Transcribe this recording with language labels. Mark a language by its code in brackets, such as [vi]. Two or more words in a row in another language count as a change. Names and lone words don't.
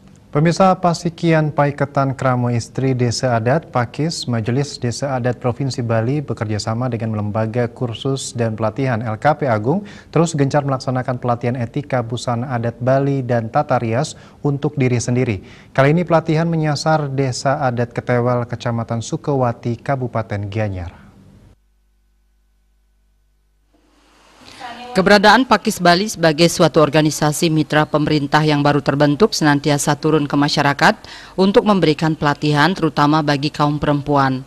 [id] Pemirsa Pasikian Paiketan Kramo Istri Desa Adat Pakis, Majelis Desa Adat Provinsi Bali bekerjasama dengan Lembaga Kursus dan Pelatihan LKP Agung terus gencar melaksanakan pelatihan etika busana adat Bali dan tata rias untuk diri sendiri. Kali ini pelatihan menyasar Desa Adat Ketewel, Kecamatan Sukawati, Kabupaten Gianyar. Keberadaan Pakis Bali sebagai suatu organisasi mitra pemerintah yang baru terbentuk senantiasa turun ke masyarakat untuk memberikan pelatihan terutama bagi kaum perempuan.